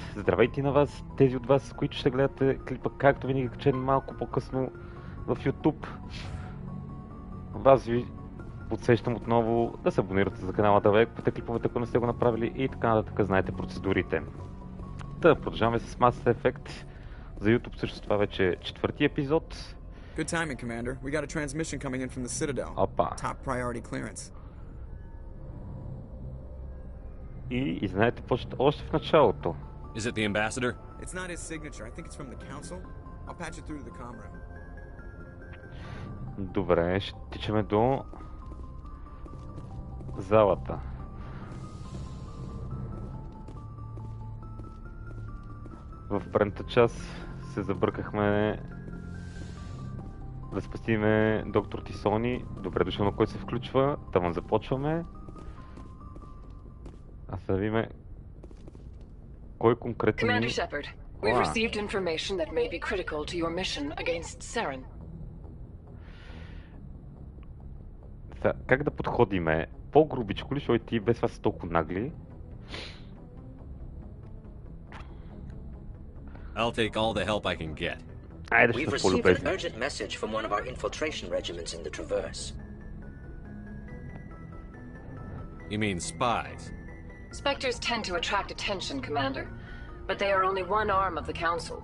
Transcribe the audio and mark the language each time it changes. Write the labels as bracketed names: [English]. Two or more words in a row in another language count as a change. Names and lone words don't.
[Bulgarian] Здравейте на вас, тези от вас, които ще гледате клипа, както винаги качен малко по-късно в YouTube. Вас ви подсещам отново да се абонирате за канала, да лайквате клиповете, ако не сте го направили и така нататък, знаете процедурите. Продължаваме с Mass Effect. За YouTube също това вече е четвърти епизод. [English] Good timing, Commander. We got a transmission coming in from the Citadel. Top priority clearance. [Bulgarian] И знаете още в началото. [English] Is it the ambassador? It's not his signature. I think it's from the council. I'll patch it through to the comm room. [Bulgarian] Добре, ще тичаме до залата. В предната част се забъркахме да спасиме доктор Тисони. Добре дошъл, на който се включва. Там започваме. А сега да видим кой конкретно... [English] Commander Shepard, we've received information that may be critical to your mission against Saren. [Bulgarian] Как да подходиме? По-грубичко ли, защото ти без това са толкова нагли? [English] I'll take all the help I can get. We've received an urgent message from one of our infiltration regiments in the Traverse. You mean spies? Spectres tend to attract attention, Commander, but they are only one arm of the Council.